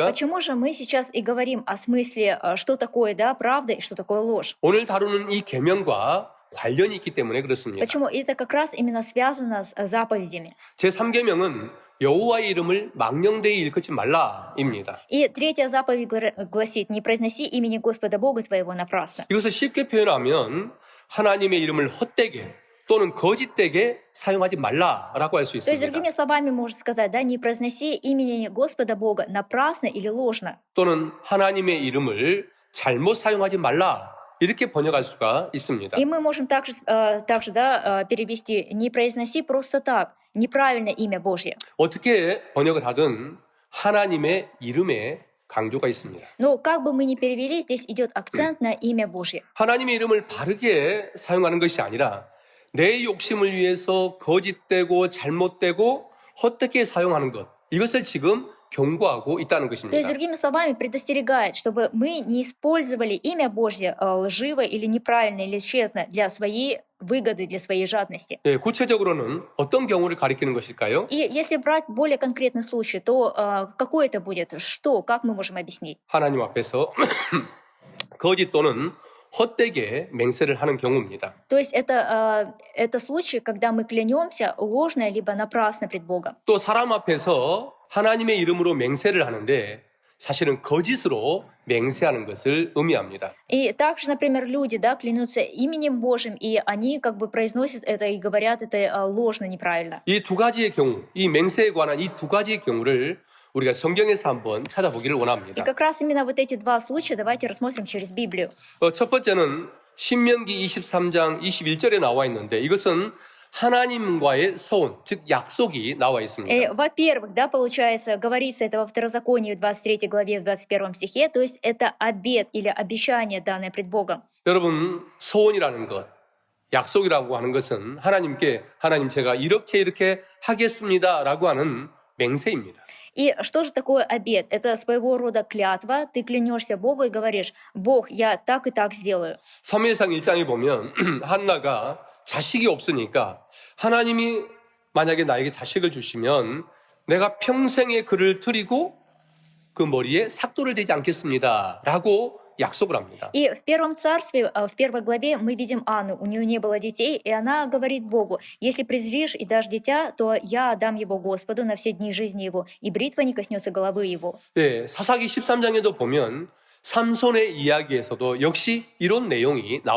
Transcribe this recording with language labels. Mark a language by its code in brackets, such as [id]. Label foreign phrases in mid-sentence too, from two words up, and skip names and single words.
[ru] Почему же мы сейчас и говорим о смысле, что такое правда и что такое ложь? [ko] 오늘 다루는 이 계명과 관련이 있기 때문에 그렇습니다. [ru] Почему? Это как раз именно связано с заповедями. [ko] 제3계명은 여호와의 이름을 망령되이 일컫지 말라입니다. [ru] И третья заповедь гласит: «Не произноси имени Господа Бога твоего напрасно». [ko] 이것을 쉽게 표현하면 하나님의 이름을 헛되게 또는 거짓되게 사용하지 말라라고 할 수 [ru] То есть, [ko] 있습니다. [ru] другими словами, можно сказать, да, не произноси имени Господа Бога напрасно или ложно. [ko] 또는 하나님의 이름을 잘못 사용하지 말라 이렇게 번역할 수가 있습니다. [ru] И мы можем также перевести: «Не произноси просто так, неправильно имя Божье». [ko] 어떻게 번역을 하든 하나님의 이름에 강조가 있습니다. [ru] Но как бы мы ни перевели, здесь идет акцент на имя Божье. [ko] 하나님의 이름을 바르게 사용하는 것이 아니라 내 욕심을 위해서 거짓되고 잘못되고 헛되게 사용하는 것, 이것을 지금 경고하고 있다는 [ru] То есть, [ko] 것입니다. [ru] другими словами, предостерегает, чтобы мы не использовали имя Божье лживо или неправильно или тщетно для своей выгоды, для своей жадности. [ko] 예, 구체적으로는 어떤 경우를 가리키는 것일까요? [ru] И если брать более конкретный случай, то какой это будет? Что? Как мы можем объяснить? [ko] 하나님 앞에서 거짓 또는 헛되게 맹세를 하는 경우입니다. [ru] То есть это случай, когда мы клянемся ложно либо напрасно пред Богом. [ko] 또 사람 앞에서 하나님의 이름으로 맹세를 하는데 사실은 거짓으로 맹세하는 것을 의미합니다. [ru] И также, например, люди, да, клянутся именем Божьим, и они как бы произносят это и говорят это ложно, неправильно. [ko] 이 두 가지의 경우, 이 맹세에 관한 이 두 가지의 경우를 우리가 성경에서 한번 찾아보기를 [ru] И [ko] 원합니다. [ru] как раз именно вот эти два случая давайте рассмотрим через Библию. [ko] 첫 번째는 신명기 23장 21절에 나와 있는데 이것은 하나님과의 서원, 즉 약속이 나와 있습니다. [ru] Во-первых, да, получается, говорится это во Второзаконии в 23 главе, в 21 стихе, то есть это обет или обещание, данное пред Богом. [ko] 여러분, 서원이라는 것, 약속이라고 하는 것은 하나님께 하나님 제가 이렇게 하겠습니다라고 하는 맹세입니다. [ru] И что же такое обет? Это своего рода клятва. Ты клянешься Богу и говоришь: «Бог, я так и так сделаю». [ko] 사무엘상 1장에 보면 한나가 자식이 없으니까 하나님이 만약에 나에게 자식을 주시면 내가 평생에 그를 드리고 그 머리에 삭도를 대지 않겠습니다 라고 약속을 합니다. [ru] И в Первом царстве, в первой главе мы видим Анну. У нее не было детей, и она говорит Богу: «Если презришь и дашь дитя, то я отдам его Господу на все дни жизни его, и бритва не коснется головы его». [ko] 네, 사사기 13장에도 보면 삼손의 이야기에서도 역시 이런 내용이 나와